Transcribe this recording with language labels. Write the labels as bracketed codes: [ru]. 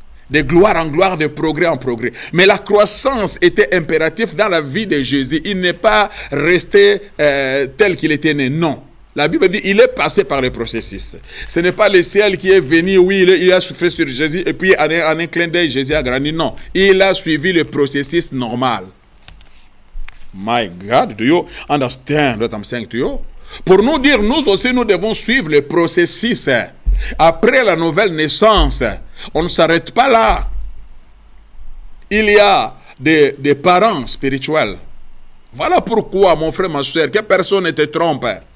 [fr] De gloire en gloire, de progrès en progrès. Mais la croissance était impérative dans la vie de Jésus. Il n'est pas resté tel qu'il était né. Non. La Bible dit il est passé par le processus. Ce n'est pas le ciel qui est venu, oui, il a soufflé sur Jésus et puis en un clin d'œil, Jésus a grandi. Non. Il a suivi le processus normal. [en] My God, do you understand what I'm saying to you? [fr] Pour nous dire, nous aussi, nous devons suivre le processus. Après la nouvelle naissance, on ne s'arrête pas là. Il y a des parents spirituels. Voilà pourquoi, mon frère, ma soeur, que personne ne te trompe.